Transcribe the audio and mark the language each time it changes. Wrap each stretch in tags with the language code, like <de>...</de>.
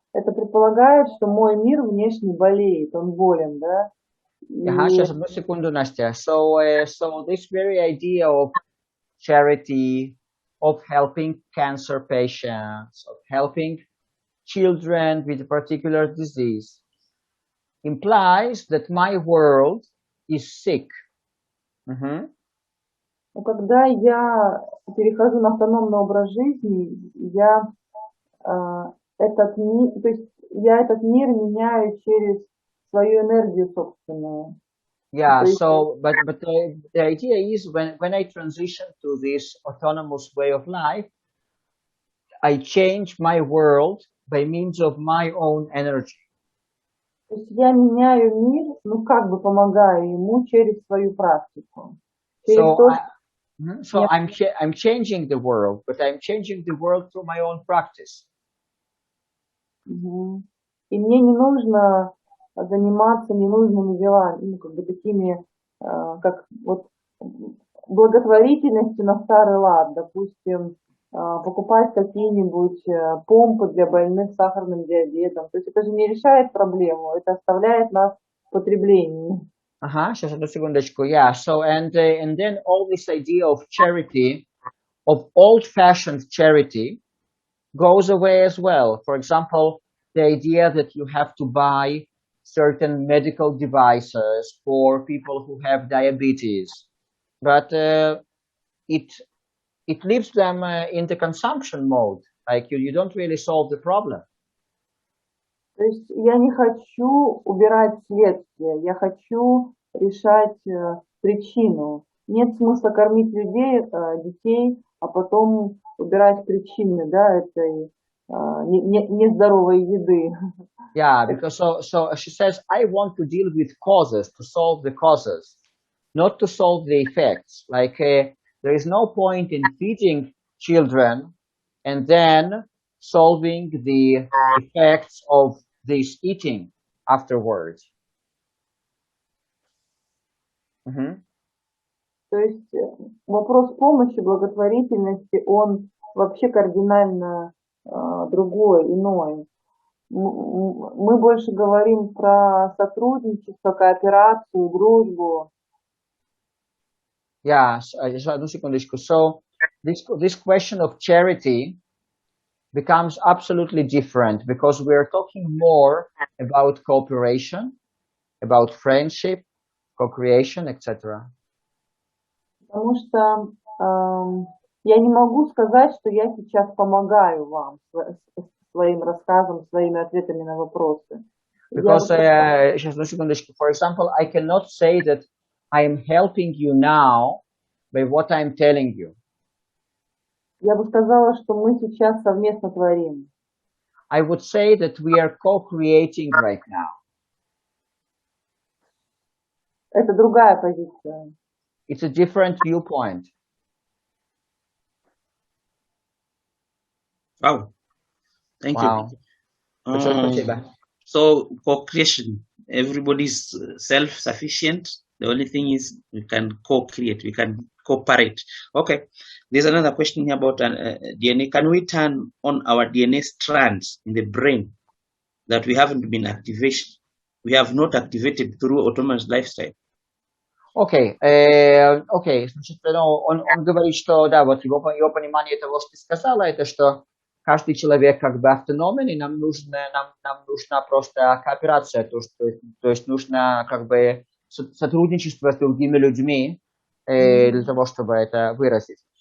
<ru>Это предполагает, что мой мир внешне болеет, он болен, да? Сейчас, одну секунду, Настя.</ru> <en>So this very idea of charity, of helping cancer patients, of helping children with a particular disease, implies that my world is sick.</en> <ru>Но когда я перехожу на автономный образ жизни, я этот мир меняю через свою энергию собственную.</ru> <en>Yeah, so but the idea is when I transition to this autonomous way of life, I change my world by means of my own energy.</en> <ru>То есть я меняю мир, ну как бы помогаю ему через свою практику.</ru> <en>So I'm changing the world, but I'm changing the world through my own practice.</en> <ru>И мне не нужно заниматься ненужными делами, ну, как бы такими, как вот благотворительностью на старый лад, допустим, покупать какие-нибудь помпы для больных с сахарным диабетом. То есть это же не решает проблему, это оставляет нас в потреблении. Сейчас одну секундочку.</ru> <en>Yeah, so and then all this idea of charity, of old-fashioned charity, goes away as well. For example, the idea that you have to buy certain medical devices for people who have diabetes, but it leaves them in the consumption mode. Like you don't really solve the problem.</en> <ru>То есть я не хочу убирать следствие, я хочу решать причину. Нет смысла кормить детей, а потом убирать причины, да, этой нездоровой еды.</ru> <en>Yeah, because so she says, I want to deal with causes, to solve the causes, not to solve the effects. Like there is no point in feeding children and then solving the effects of this eating afterwards.</en> <ru>То есть вопрос помощи, благотворительности, он вообще кардинально другой, иной. Мы больше говорим про сотрудничество, кооперацию, дружбу. Yeah, одну секундочку.</ru> <en>So this question of charity becomes absolutely different because we are talking more about cooperation, about friendship, co-creation, etc.</en> <ru>Потому что я не могу сказать, что я сейчас помогаю вам своим рассказом, своими ответами на вопросы.</ru> <en>Because, for example, I cannot say that I am helping you now by what I'm telling you.</en> <ru>Я бы сказала, что мы сейчас совместно творим.</ru> <en>I would say that we are co-creating right now.</en> <ru>Это другая позиция.</ru> <en>It's a different viewpoint. Wow. Thank you. So co-creation, everybody's self-sufficient. The only thing is we can co-create, we can cooperate. Okay, there's another question here about DNA. Can we turn on our DNA strands in the brain that we haven't been activated? We have not activated through autonomous lifestyle.</en> <ru>Окей, значит, он говорит, что, да, вот его понимание того, что ты сказала, это что каждый человек как бы автономен, и нам нужна просто кооперация, то есть нужно как бы сотрудничество с другими людьми для того, чтобы это выразить.</ru>